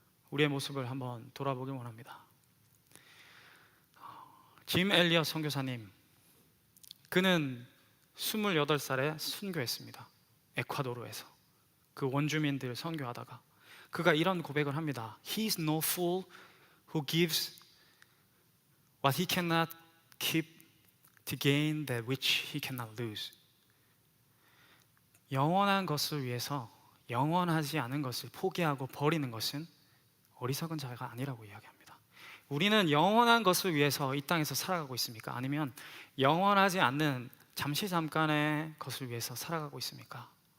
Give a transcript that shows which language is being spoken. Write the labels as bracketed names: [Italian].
[Korean] 우리의 모습을 한번 돌아보기 원합니다. 짐 엘리엇 선교사님, 그는 28살에 순교했습니다. 에콰도르에서 그 원주민들 선교하다가 그가 이런 고백을 합니다. [English] He is no fool who gives what he cannot keep to gain that which he cannot lose. [Korean] 영원한 것을 위해서 영원하지 않은 것을 포기하고 버리는 것은 어리석은 자가 아니라고 이야기합니다. 우리는 영원한 것을 위해서 이 땅에서 살아가고 있습니까? 아니면 영원하지 않는 잠시 잠깐의 것을 위해서 살아가고 있습니까?